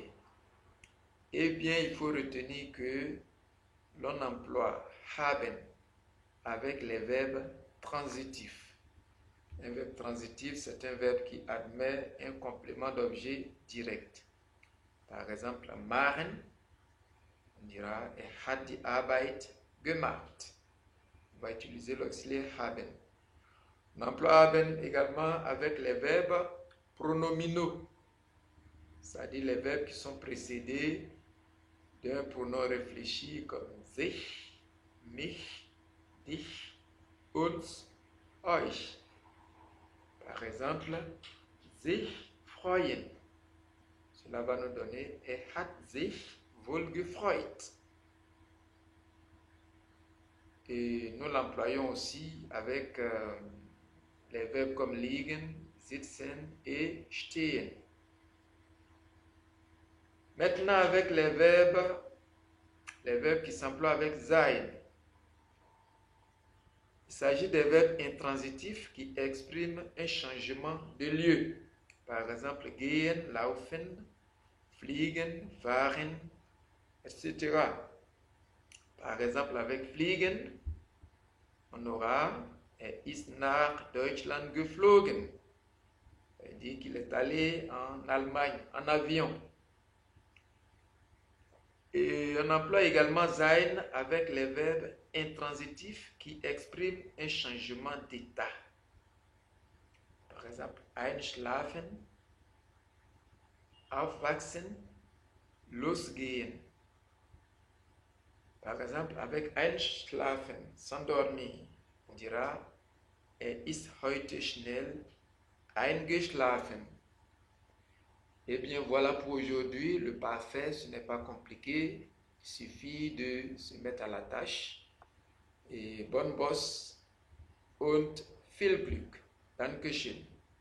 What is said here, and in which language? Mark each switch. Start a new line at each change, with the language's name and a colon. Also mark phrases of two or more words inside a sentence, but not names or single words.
French: Eh bien, il faut retenir que l'on emploie haben avec les verbes transitifs. Un verbe transitif, c'est un verbe qui admet un complément d'objet direct. Par exemple, machen, on dira
German: hat die Arbeit gemacht.
French: On va utiliser l'auxiliaire haben. On emploie haben également avec les verbes pronominaux, c'est-à-dire les verbes qui sont précédés d'un pronom réfléchi comme
German: sich, mich, dich, uns, euch.
French: Par exemple,
German: sich freuen.
French: Cela va nous donner
German: hat sich wohl gefreut.
French: Et nous l'employons aussi avec les verbes comme
German: liegen, sitzen
French: et stehen. Maintenant, avec les verbes qui s'emploient avec sein. Il s'agit des verbes intransitifs qui expriment un changement de lieu. Par exemple,
German: gehen, laufen, fliegen, fahren,
French: etc. Par exemple, avec fliegen, on aura
German: ist nach Deutschland geflogen.
French: Il dit qu'il est allé en Allemagne en avion. Et on emploie également sein avec les verbes intransitifs qui expriment un changement d'état. Par exemple,
German: einschlafen, aufwachsen, losgehen.
French: Par exemple, avec einschlafen, s'endormir, on dira
German: ist heute schnell eingeschlafen.
French: Eh bien, voilà pour aujourd'hui. Le parfait, ce n'est pas compliqué. Il suffit de se mettre à la tâche. Et bonne bosse
German: und viel Glück. Dankeschön.